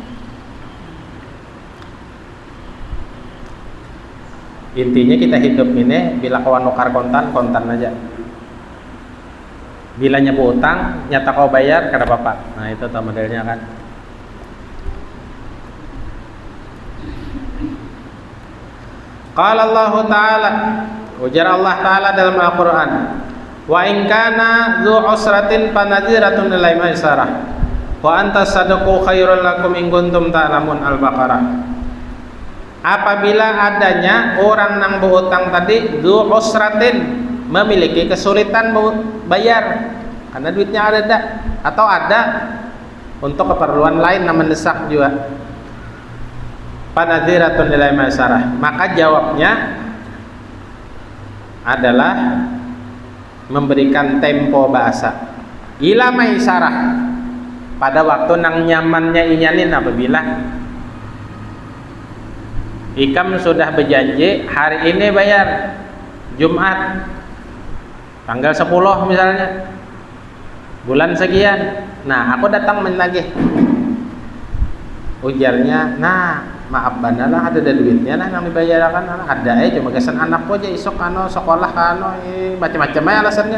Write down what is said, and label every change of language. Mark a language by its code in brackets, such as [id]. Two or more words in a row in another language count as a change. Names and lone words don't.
[bjn] Intinya kita hidup ini bila kawan nukar kontan aja. Bilanya berutang, nyata kau bayar kada apa-apa. Nah, itu tuh modelnya kan. [ar] قال الله تعالى, [bjn] ujar [ar] الله تعالى [bjn] dalam Al-Quran, [ar] وإن كان ذو عسرة فنظرة إلى ميسرة وأن تصدقوا خير لكم إن كنتم تعلمون. [bjn] Al-Baqarah. Apabila adanya orang nang berutang tadi [ar] ذو عسرة, [bjn] memiliki kesulitan bayar karena duitnya ada atau ada untuk keperluan lain yang mendesak juga, [ar] فنظرة إلى ميسرة, [bjn] maka jawabnya adalah memberikan tempo bahasa [ar] إلى ميسرة [bjn] pada waktu nang nyamannya inyanin. Apabila ikam sudah berjanji hari ini bayar Jumat tanggal 10 misalnya bulan sekian, nah aku datang menagih, ujarnya nah maaf banalah ada duitnya nah yang dibayarkan ada cuma kesan anakku aja isok sekolah macam-macam aja alasannya.